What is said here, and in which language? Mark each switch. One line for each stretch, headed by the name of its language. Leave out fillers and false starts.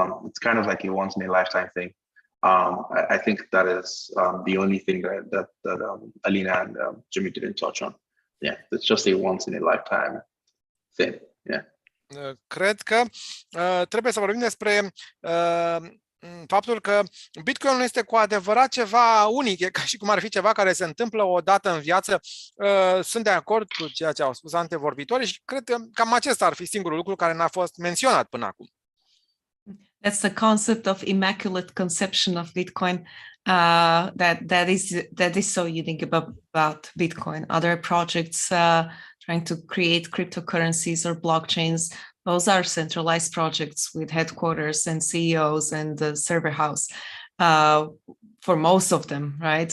English: It's kind of like a once-in-a-lifetime thing. I think that is the only thing that Alena and Jimmy didn't touch on. Yeah, it's just a once-in-a-lifetime thing. Yeah.
Romanian: Cred că trebuie să vorbim despre faptul că Bitcoin este cu adevărat ceva unic, e ca și cum ar fi ceva care se întâmplă o dată în viață. Sunt de acord cu ceea ce au spus antevorbitorii și cred că cam acesta ar fi singurul lucru care n-a fost menționat până acum.
English: That's the concept of immaculate conception of Bitcoin. That is so unique about Bitcoin. Other projects trying to create cryptocurrencies or blockchains, those are centralized projects with headquarters and CEOs and the server house for most of them, right?